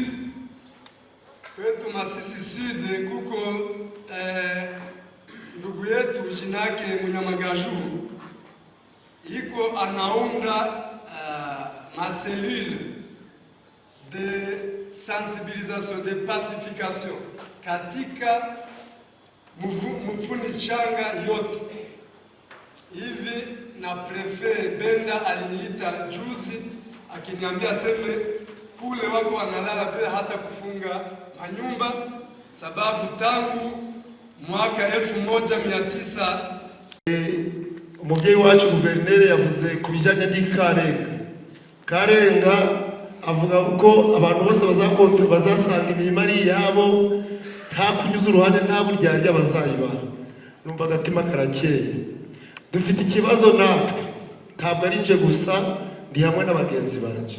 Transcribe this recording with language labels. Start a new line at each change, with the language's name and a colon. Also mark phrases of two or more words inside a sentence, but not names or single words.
Swahili: Kwetu Masisi Sud kuko ndugu yetu jinake Munyamagaju iko anaunda maselule
French: de sensibilisation de pacification
Swahili: katika mfuni shanga yote hivi, na prefet Benda aliniita juzi akiniambia seme kule wako wanalala bila hata kufunga manyumba, sababu tangu mwaka 1900
Kinyarwanda: umubyeyi wacu guverineri yavuze ku bijyanye n'ikarenga avuga ko abantu bose bazasanga imirimo ari iyabo, nta kunyuza uruhande, nta buryarya bazayibaha. Numva agatima karakeye. Dufite ikibazo natwe, ntabwo ari nje gusa, ndi hamwe n'abagenzi banjye.